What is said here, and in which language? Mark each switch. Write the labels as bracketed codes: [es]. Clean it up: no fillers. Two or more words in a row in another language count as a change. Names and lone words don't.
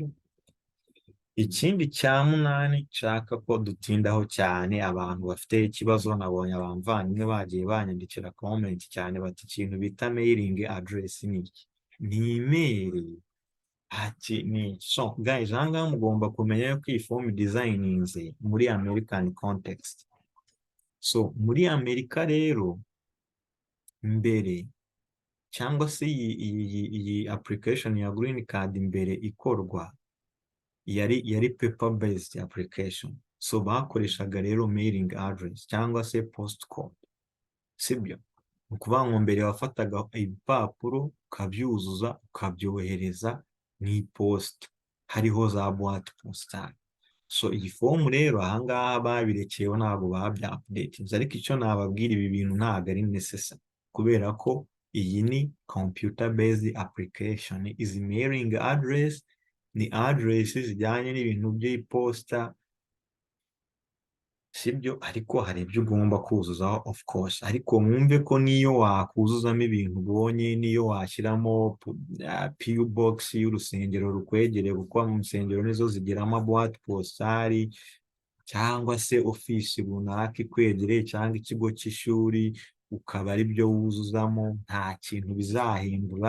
[rw] Ikindi cya munani nshaka ko dutindaho cyane, abantu bafite ikibazo, nabonye abavandimwe bagiye banyandikira comment cyane bati ikintu bita [en] mailing address [rw] ni iki? Ni email. Ati ni [en] so guys, [rw] ahangaha mugomba kumenya ko iyi form designinze muri [en] American context. [rw] So muri Amerika rero, mbere cyangwa se iyi application ya [en] green card [rw] mbere ikorwa yari [en] paper based application. [rw] So bakoreshaga rero [en] mailing address [rw] cyangwa se postcode, sibyo? Ukuvuga ngo mbere wafataga ibipapuro ukabyuzuza ukabyohereza mu iposita, hariho za [fr] boîte postale. [rw] So iyi fomu rero ahangaha babirekeyeho, ntabwo babya updates, ariko icyo nababwira, ibi bintu ntabwo ari necessary, kubera ko iyi ni [en] computer based application. [rw] Izi [en] mailing address [rw] ni address zijyanye n'ibintu by'iposita, sibyo? Ariko hari ibyo ugomba kuzuzaho [en] of course, [rw] ariko mwumve ko niyo wakuzuzamo ibintu ubonye, niyo washyiramo [en] PO box [rw] y'urusengero rukwegereye, kuko mu nsengero nizo zigira ama [fr] boîte postale, [rw] cyangwa se office runaka ikwegereye, cyangwa ikigo cy'ishuri, ukaba ari byo wuzuzamo, nta kintu bizahindura.